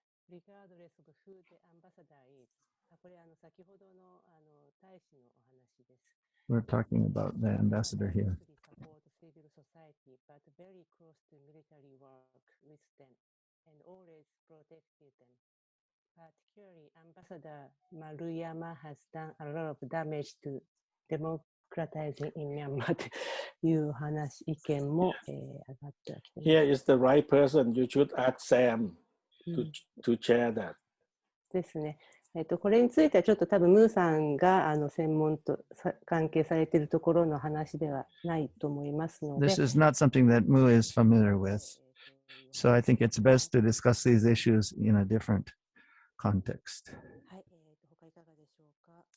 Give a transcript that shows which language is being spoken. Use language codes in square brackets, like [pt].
[en] Regardless of who the ambassador is. [ja] これ先ほどの大使のお話です。 [en] We're talking about the ambassador here. Support civil society, but very close to military work with them, and always protected them. Particularly, Ambassador Maruyama has done a lot of damage to democratizing in Myanmar [ja] という話、意見も、上がってきてます。 [en] Here is the right person. You should ask Sam to share that. [ja] ですね。これについてはちょっと多分ムーさんが専門と関係されているところの話ではないと思いますので。 [en] This is not something that Mu is familiar with. So I think it's best to discuss these issues in a different context. [ja] はい、他いかがでしょうか。